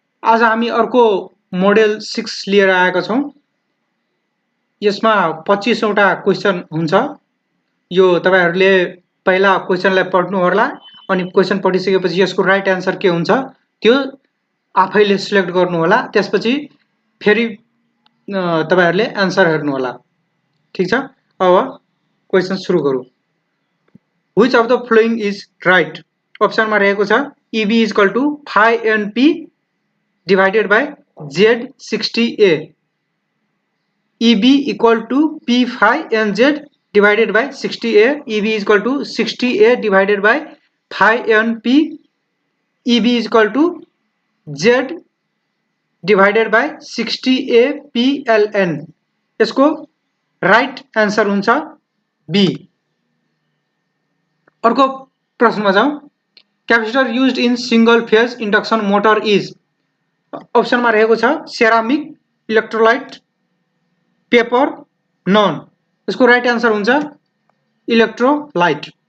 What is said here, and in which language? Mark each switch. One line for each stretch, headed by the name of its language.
Nepali: आज हामी अर्को मोडेल 6 लिएर आएका छौँ। यसमा 25 वटा क्वेशन हुन्छ। यो तपाईहरुले पहिला क्वेशनलाई पढ्नु होला अनि क्वेशन पढिसकेपछि यसको राइट आन्सर के हुन्छ त्यो आफैले सिलेक्ट गर्नु होला। त्यसपछि फेरि तपाईहरुले आन्सर हेर्नु होला। ठीक छ, अब क्वेशन सुरु गरौँ।
English: Which of the following is right?
Nepali: अप्सनमा रहेको छ
English: EB is equal to phi NP divided by Z60A. EB equal to P phi NZ divided by 60A. EB is equal to 60A divided by phi NP. EB is equal to Z divided by 60A PLN.
Nepali: यसको right answer हुन्छ B। अर्को प्रश्नमा जाउँ।
English: Capacitor used in single phase induction motor is.
Nepali: अप्सनमा रहेको छ ceramic, electrolyte, paper, non. यसको right answer हुन्छ इलेक्ट्रोलाइट।